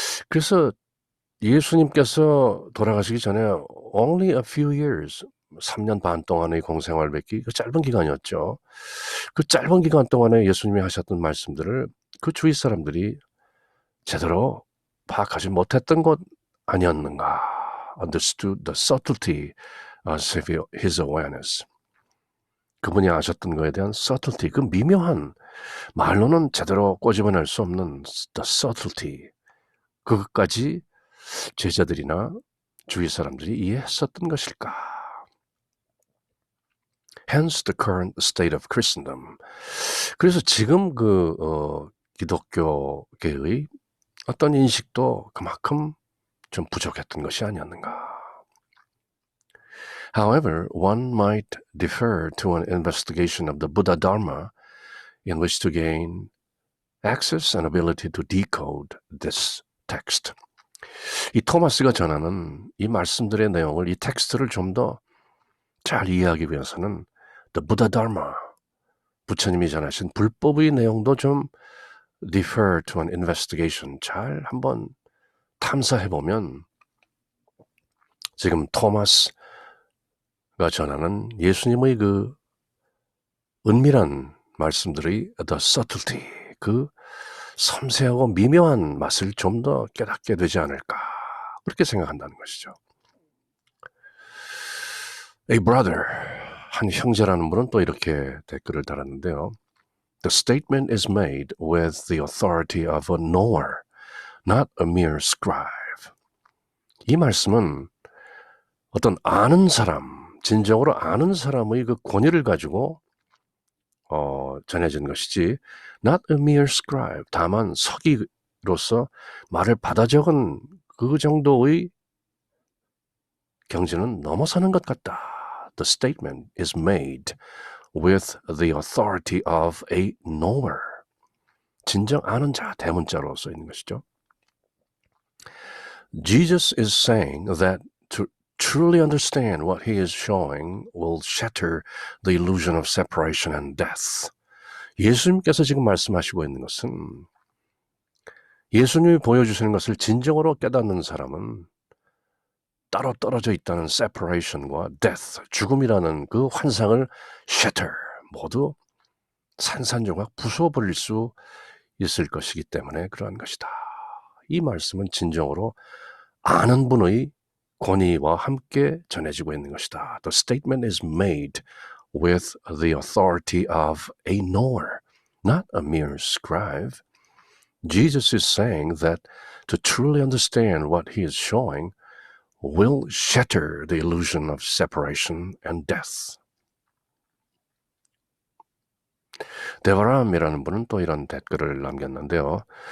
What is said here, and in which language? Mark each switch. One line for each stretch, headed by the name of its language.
Korean: 그래서 예수님께서 돌아가시기 전에
English: only a few years,
Korean: 3년 반 동안의 공생활 뵙기, 그 짧은 기간이었죠. 그 짧은 기간 동안에 예수님이 하셨던 말씀들을 그 주위 사람들이 제대로 파악하지 못했던 것 아니었는가.
English: Understood the subtlety of his awareness.
Korean: 그분이 아셨던 것에 대한 subtlety, 그 미묘한, 말로는 제대로 꼬집어낼 수 없는 the subtlety, 그것까지 제자들이나 주위 사람들이 이해했었던 것일까?
English: Hence the current state of Christendom.
Korean: 그래서 지금 기독교계의 어떤 인식도 그만큼 좀 부족했던 것이 아니었는가.
English: However, one might defer to an investigation of the Buddha Dharma in which to gain access and ability to decode this text.
Korean: 이 토마스가 전하는 이 말씀들의 내용을, 이 텍스트를 좀 더 잘 이해하기 위해서는 The Buddha Dharma, 부처님이 전하신 불법의 내용도 좀
English: defer to an investigation,
Korean: 잘 한번 탐사해보면 지금 토마스가 전하는 예수님의 그 은밀한 말씀들의 the subtlety, 그 섬세하고 미묘한 맛을 좀 더 깨닫게 되지 않을까, 그렇게 생각한다는 것이죠.
English: A brother,
Korean: 한 형제라는 분은 또 이렇게 댓글을 달았는데요.
English: The statement is made with the authority of a knower, not a mere scribe.
Korean: 이 말씀은 어떤 아는 사람, 진정으로 아는 사람의 그 권위를 가지고 전해진 것이지,
English: not a mere scribe,
Korean: 다만 서기로서 말을 받아 적은 그 정도의 경지는 넘어서는 것 같다.
English: The statement is made with the authority of a knower.
Korean: 진정 아는 자, 대문자로 써 있는 것이죠.
English: Jesus is saying that to truly understand what he is showing will shatter the illusion of separation and death.
Korean: 예수님께서 지금 말씀하시고 있는 것은 예수님이 보여주시는 것을 진정으로 깨닫는 사람은 따로 떨어져 있다는 separation과 death, 죽음이라는 그 환상을 shatter, 모두 산산조각 부숴버릴 수 있을 것이기 때문에 그러한 것이다. 이 말씀은 진정으로 아는 분의 권위와 함께 전해지고 있는 것이다.
English: The statement is made with the authority of a knower, not a mere scribe. Jesus is saying that to truly understand what he is showing will shatter the illusion of separation and death.
Korean: 데바람이라는 분은 또 이런 댓글을 남겼는데요.